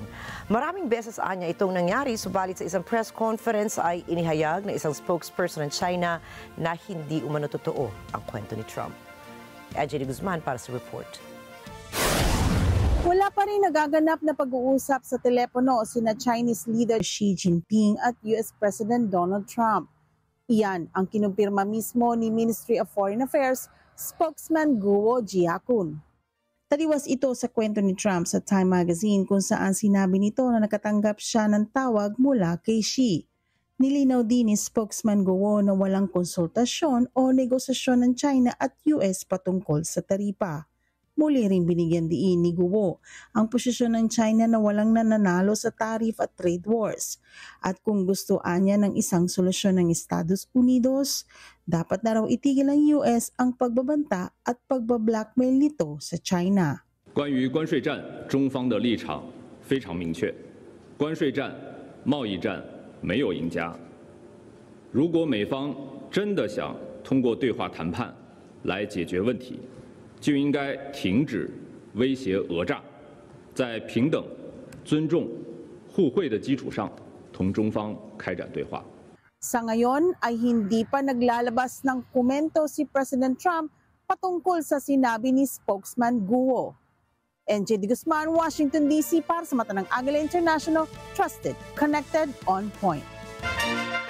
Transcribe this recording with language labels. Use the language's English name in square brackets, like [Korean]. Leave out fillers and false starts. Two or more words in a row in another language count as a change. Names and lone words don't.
[Filipino] Maraming beses anya itong nangyari, subalit sa isang [English] press conference [Filipino] ay inihayag na isang spokesperson ng China na hindi umano totoo ang kwento ni Trump. Jenny Guzman para sa report. Wala pa rin nagaganap na pag-uusap sa telepono sina [English] Chinese leader [Filipino] Xi Jinping at US President Donald Trump. Iyan ang kinumpirma mismo ni Ministry of Foreign Affairs spokesman Guo Jiakun. Taliwas ito sa kwento ni Trump sa Time magazine kung saan sinabi nito na nakatanggap siya ng tawag mula kay Xi. Nilinaw din ni spokesman Guo na walang konsultasyon o negosasyon ng China at US patungkol sa taripa. Muli rin binigyan diin ni Guo ang posisyon ng China na walang nananalo sa tariff at [English] trade wars. [Filipino] At kung gusto niya ng isang solusyon ng Estados Unidos, dapat na raw itigil ng US ang pagbabanta at pagbablackmail nito sa China. [Chinese] 关于关税战，中方的立场非常明确，关税战、贸易战没有赢家。如果美方真的想通过对话谈判来解决问题， 就应该停止威胁讹诈，在平等、尊重、互惠的基础上，同中方开展对话。 [Filipino] Sa ngayon ay hindi pa naglalabas ng komento si President Trump patungkol sa sinabi ni spokesman Guo. NJ Guzman, Washington DC para sa Mata ng Agila International, [English] Trusted, Connected, On Point.